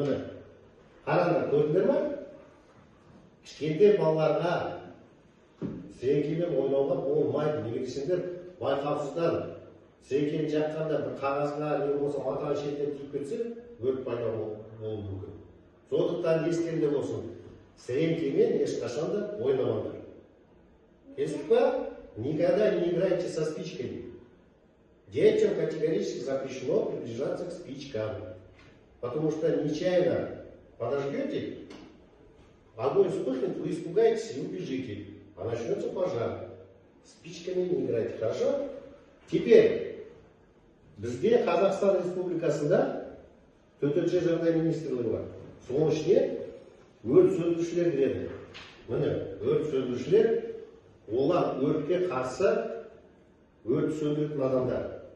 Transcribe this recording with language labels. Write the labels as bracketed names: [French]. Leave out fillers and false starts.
[Kazakh] Міне, қараңдар, көрдіңдер ме? Кішкентай балаларға сіреңкемен ойнауға болмайды. Неге десеңдер, байқаусыздан сіреңкені жаққанда бір қағазға не болса матаның шетіне тиіп кетсе, өрт пайда болуы мүмкін. Сондықтан естеріңде болсын, сіреңкемен ешқашан да ойнамаңдар. Келістік па? [Russian] Никогда не играйте со спичками. Детям категорически запрещено приближаться к спичкам. Потому что нечаянно подожгете, огонь вспыхнет, вы испугаетесь и убежите. А начнется пожар. Спичками не играйте, хорошо? Теперь, [Kazakh] бізде Қазақстан Республикасында төтенше жағдай министрлігі бар. Соның ішіне өрт сөндірушілер кіреді. Міне, өрт сөндірушілер, олар өртке қарсы өрт сөндіретін адамдар.